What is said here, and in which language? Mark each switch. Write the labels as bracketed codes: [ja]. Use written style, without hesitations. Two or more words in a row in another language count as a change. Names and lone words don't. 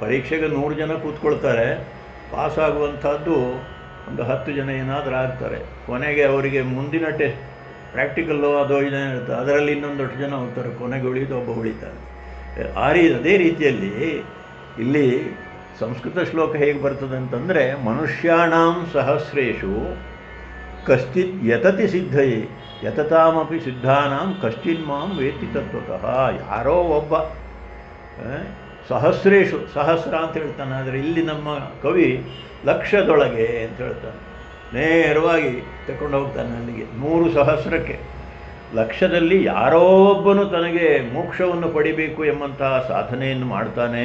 [kn] ಪರೀಕ್ಷೆಗೆ 100 ಜನ ಕೂತ್ಕೊಳ್ತಾರೆ, ಪಾಸಾಗುವಂಥದ್ದು ಒಂದು 10 ಜನ ಏನಾದರೂ ಆಗ್ತಾರೆ. ಕೊನೆಗೆ ಅವರಿಗೆ ಮುಂದಿನ ಟೆಸ್ಟ್ ಪ್ರಾಕ್ಟಿಕಲ್ಲು ಅದೋ ಇದೇ ಇರುತ್ತೆ, ಅದರಲ್ಲಿ ಇನ್ನೊಂದಷ್ಟು ಜನ ಹೋಗ್ತಾರೆ, ಕೊನೆಗೆ ಉಳಿದು ಒಬ್ಬ ಉಳಿತಾನೆ. ಅದೇ ರೀತಿಯಲ್ಲಿ ಇಲ್ಲಿ ಸಂಸ್ಕೃತ ಶ್ಲೋಕ ಹೇಗೆ ಬರ್ತದೆ ಅಂತಂದರೆ, [sa] ಮನುಷ್ಯಾಣಾಂ ಸಹಸ್ರೇಷು ಕಶ್ಚಿತ್ ಯತತಿ ಸಿದ್ಧಯೇ ಯತತಾಮಪಿ ಸಿದ್ಧಾನಾಂ ಕಶ್ಚಿನ್ ಮಾಂ ವೇತ್ತಿ ತತ್ವತಃ. [kn] ಯಾರೋ ಒಬ್ಬ ಸಹಸ್ರೇಷು, ಸಹಸ್ರ ಅಂತ ಹೇಳ್ತಾನೆ, ಆದರೆ ಇಲ್ಲಿ ನಮ್ಮ ಕವಿ ಲಕ್ಷದೊಳಗೆ ಅಂತ ಹೇಳ್ತಾನೆ. ನೇರವಾಗಿ ತಗೊಂಡು ಹೋಗ್ತಾನೆ ಅಲ್ಲಿಗೆ 100 ಸಹಸ್ರಕ್ಕೆ. ಲಕ್ಷದಲ್ಲಿ ಯಾರೋ ಒಬ್ಬನು ತನಗೆ ಮೋಕ್ಷವನ್ನು ಪಡಿಬೇಕು ಎಂಬಂತಹ ಸಾಧನೆಯನ್ನು ಮಾಡ್ತಾನೆ.